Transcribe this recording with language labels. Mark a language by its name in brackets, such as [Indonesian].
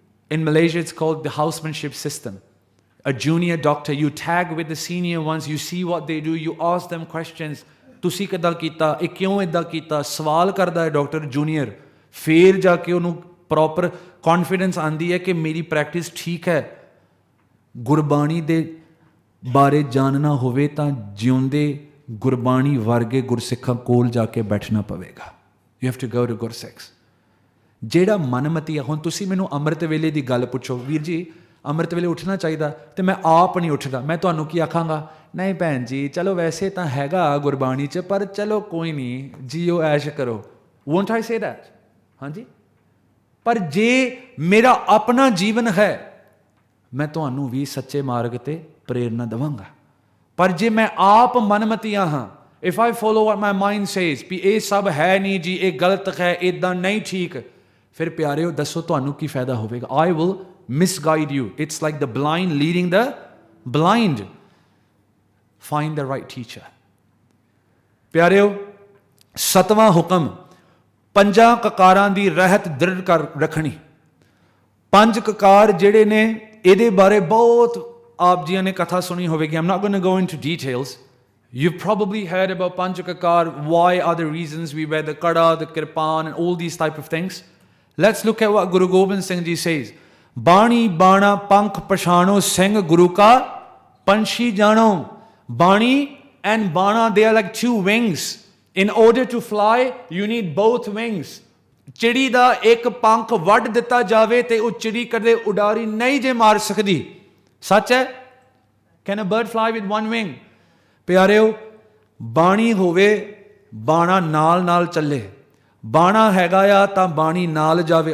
[English] In Malaysia, it's called the housemanship system. A junior doctor, you tag with the senior ones, you see what they do, you ask them questions. [Punjabi] ਤੁਸੀਂ ਕਿੱਦਾਂ ਕੀਤਾ, ਇਹ ਕਿਉਂ ਇੱਦਾਂ ਕੀਤਾ, ਸਵਾਲ ਕਰਦਾ ਹੈ ਡਾਕਟਰ ਜੂਨੀਅਰ। ਫਿਰ ਜਾ ਕੇ ਉਹਨੂੰ ਪ੍ਰੋਪਰ ਕੌਨਫੀਡੈਂਸ ਆਉਂਦੀ ਹੈ ਕਿ ਮੇਰੀ ਪ੍ਰੈਕਟਿਸ ਠੀਕ ਹੈ। ਗੁਰਬਾਣੀ ਦੇ ਬਾਰੇ ਜਾਣਨਾ ਹੋਵੇ ਤਾਂ ਜਿਉਂਦੇ ਗੁਰਬਾਣੀ ਵਰਗੇ ਗੁਰਸਿੱਖਾਂ ਕੋਲ ਜਾ ਕੇ ਬੈਠਣਾ ਪਵੇਗਾ। [English] You have to go to Gursikhs. [Punjabi] ਜਿਹੜਾ ਮਨਮਤੀ ਆ, ਹੁਣ ਤੁਸੀਂ ਮੈਨੂੰ ਅੰਮ੍ਰਿਤ ਵੇਲੇ ਦੀ ਗੱਲ ਪੁੱਛੋ, ਵੀਰ ਜੀ ਅੰਮ੍ਰਿਤ ਵੇਲੇ ਉੱਠਣਾ ਚਾਹੀਦਾ, ਤੇ ਮੈਂ ਆਪ ਨਹੀਂ ਉੱਠਦਾ, ਮੈਂ ਤੁਹਾਨੂੰ ਕੀ ਆਖਾਂਗਾ? ਨਹੀਂ ਭੈਣ ਜੀ, ਚਲੋ ਵੈਸੇ ਤਾਂ ਹੈਗਾ ਗੁਰਬਾਣੀ 'ਚ, ਪਰ ਚਲੋ ਕੋਈ ਨਹੀਂ, ਜੀਓ ਐਸ਼ ਕਰੋ। [English] Won't I say that? [Punjabi] ਹਾਂਜੀ। ਪਰ ਜੇ ਮੇਰਾ ਆਪਣਾ ਜੀਵਨ ਹੈ, ਮੈਂ ਤੁਹਾਨੂੰ ਵੀ ਸੱਚੇ ਮਾਰਗ 'ਤੇ ਪ੍ਰੇਰਨਾ ਦੇਵਾਂਗਾ। ਪਰ ਜੇ ਮੈਂ ਆਪ ਮਨਮਤੀਆਂ ਹਾਂ, [English] if I follow what my mind says [Punjabi] ਵੀ ਇਹ ਸਭ ਹੈ ਨਹੀਂ ਜੀ, ਇਹ ਗਲਤ ਹੈ, ਇੱਦਾਂ ਨਹੀਂ ਠੀਕ, ਫਿਰ ਪਿਆਰਿਓ ਦੱਸੋ ਤੁਹਾਨੂੰ ਕੀ ਫਾਇਦਾ ਹੋਵੇਗਾ? [English] I will misguide you. It's like the blind leading the blind. Find the right teacher. [Punjabi] ਪਿਆਰਿਓ 7ਵਾਂ ਹੁਕਮ, 5 ਕਕਾਰਾਂ ਦੀ ਰਹਿਤ ਦ੍ਰਿੜ ਕਰ ਰੱਖਣੀ। 5 ਕਕਾਰ ਜਿਹੜੇ ਨੇ ਇਹਦੇ ਬਾਰੇ ਬਹੁਤ ਆਪ ਜੀਆਂ ਨੇ ਕਥਾ ਸੁਣੀ ਹੋਵੇਗੀ. [English] I'm not going to go into details. You've probably heard about Panch Kakar, why are the reasons we wear the kada, the kirpan and all these type of things. Let's look at what Guru Gobind Singh ji says. [Punjabi] Bani bana pankh pashano Singh Guru ka panchi jano. [English] Bani and bana, they are like two wings. In order to fly, you need both wings. [Punjabi] ਚਿੜੀ ਦਾ ਇੱਕ ਪੰਖ ਵੱਢ ਦਿੱਤਾ ਜਾਵੇ ਤੇ ਉਹ ਚਿੜੀ ਕਦੇ ਉਡਾਰੀ ਨਹੀਂ ਜੇ ਮਾਰ ਸਕਦੀ. ਸੱਚ ਹੈ? [English] Can a bird fly with one wing? [Punjabi] ਪਿਆਰਿਓ, ਬਾਣੀ ਹੋਵੇ, ਬਾਣਾ ਨਾਲ ਨਾਲ ਚੱਲੇ. ਬਾਣਾ ਹੈਗਾ ਆ ਤਾਂ ਬਾਣੀ ਨਾਲ ਜਾਵੇ.